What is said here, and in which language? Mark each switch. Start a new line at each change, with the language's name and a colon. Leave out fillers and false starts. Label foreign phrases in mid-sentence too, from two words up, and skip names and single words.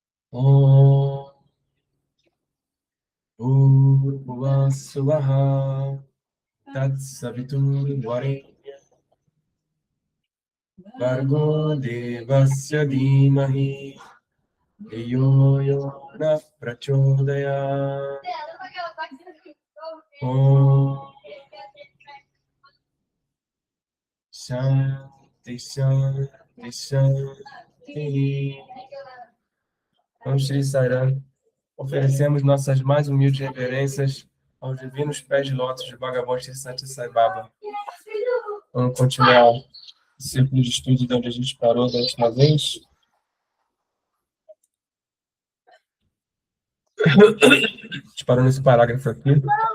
Sanskrit: Om Bhurbhuvah Swaha Tatsaviturvarenyam Bhargo Devasya Dhimahi Dhiyo Yo Na Prachodayat. Om Shanti Shanti Shanti. Om Shri Saran.
Portuguese: Oferecemos nossas mais humildes reverências aos divinos pés de lótus de Bhagavan Shri Satya Sai Baba. Vamos continuar o círculo de estudo de onde a gente parou da última vez. A gente parou nesse parágrafo aqui.